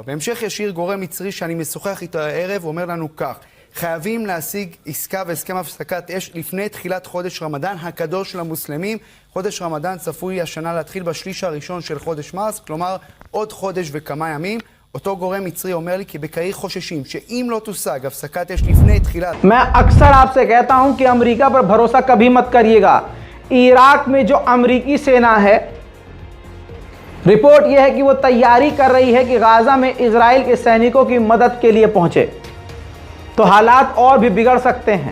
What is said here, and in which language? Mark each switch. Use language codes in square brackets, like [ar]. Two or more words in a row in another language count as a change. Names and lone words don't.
[he] בהמשך ישיר גורם מצרי שאני משוחח איתו הערב אומר לנו כך: חייבים להשיג עסקה והסכם הפסקת אש לפני תחילת חודש רמדאן הקדוש למוסלמים. חודש רמדאן צפוי השנה להתחיל בשליש הראשון של חודש מרס, כלומר עוד חודש וכמה ימים. אותו גורם מצרי אומר לי כי בקהיר חוששים שאם לא תושג הפסקת אש לפני תחילת... [hi] मैं अक्सर आपसे कहता हूं कि अमेरिका पर भरोसा कभी मत करिएगा। इराक में जो अमेरिकी सेना है, रिपोर्ट यह है कि वो तैयारी कर रही है कि गाज़ा में इजराइल के सैनिकों की मदद के लिए पहुंचे, तो हालात और भी बिगड़ सकते हैं।